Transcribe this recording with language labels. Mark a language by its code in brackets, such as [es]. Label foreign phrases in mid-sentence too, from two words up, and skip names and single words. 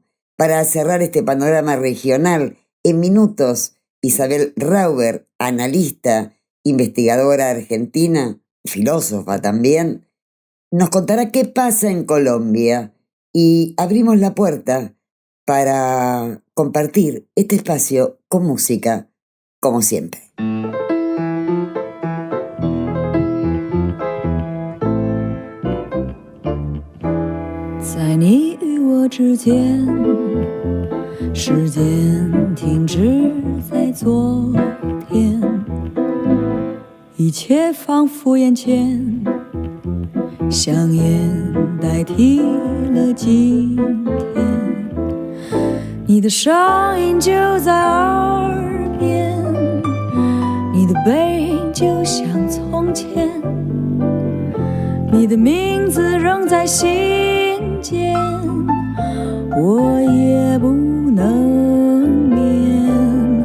[es] Para cerrar este panorama regional, en minutos, Isabel Rauber, analista, investigadora argentina, filósofa también, nos contará qué pasa en Colombia, y abrimos la puerta para compartir este espacio con música, como siempre. [zh] 在你与我之间，时间停止在昨天，一切仿佛眼前，香烟代替了今天，你的声音就在耳边，你的背影就像从前，你的名字仍在心间，我也不能眠。